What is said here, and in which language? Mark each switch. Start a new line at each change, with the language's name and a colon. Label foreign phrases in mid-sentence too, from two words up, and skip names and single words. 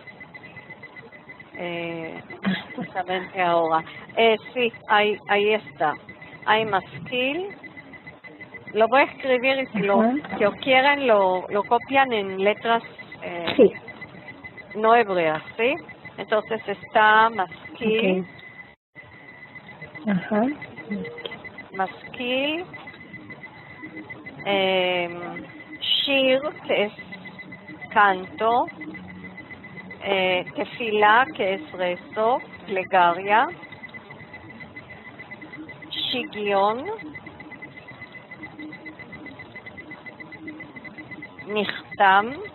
Spanish: Justamente ahora. Sí, ahí está. Hay Maskil. Lo voy a escribir y si lo quieren lo copian en letras no hebreas, ¿sí? Entonces está Maskil. Maskil. Shir, que es canto. Tefila, que es rezo, plegaria. Shigion. Nichtam.